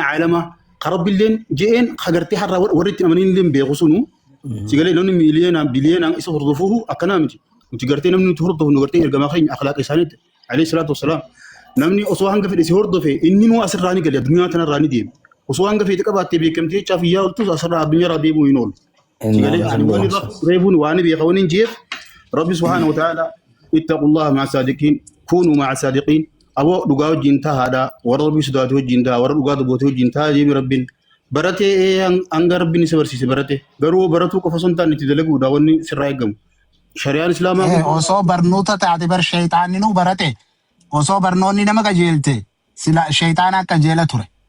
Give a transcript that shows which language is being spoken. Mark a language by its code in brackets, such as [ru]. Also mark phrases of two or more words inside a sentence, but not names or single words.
[om] caalamaa Karabilleen jeen hagartee har'a warri itti amananilleen beeku sunu sigalee namni miiliyoonaa biliyoonaa isa hordofuuf akkanaa miti nuti gartee namni nuti hordofu nu gartee ergamaa keenya akhlaaqa isaaniitti [ar] عليه الصلاة والسلام [om] namni osoo hanga fedhe si hordofe inni nu asirraa ni gale addunyaa tanarraa ni deema osoo hanga fedhe qabaattee beekamtee jechaaf iyyaa oltus asirraa addunyaarraa deemuu hin oolu sigalee ani reefuun waan beeka waniin jeef rabbi [ar] سبحانه وتعالى اتقوا الله مع الصادقين كونوا مع الصادقين [om] abo dhugaa wajjin taa'aadha warra rabbii sodaatu wajjin taa'a warra dhugaa dubbatu wajjin taa'a jeemi rabbiin baratee hanga rabbiin isa barsiise barate garuu baratuu qofa osoo hin taane itti dalaguudha wanni sirraa eegamu shari'aan islaamaa osoo barnoota taate bar shayxaanni nu barate osoo barnoonni nama qajeelte sila shayxaana akka jeela ture.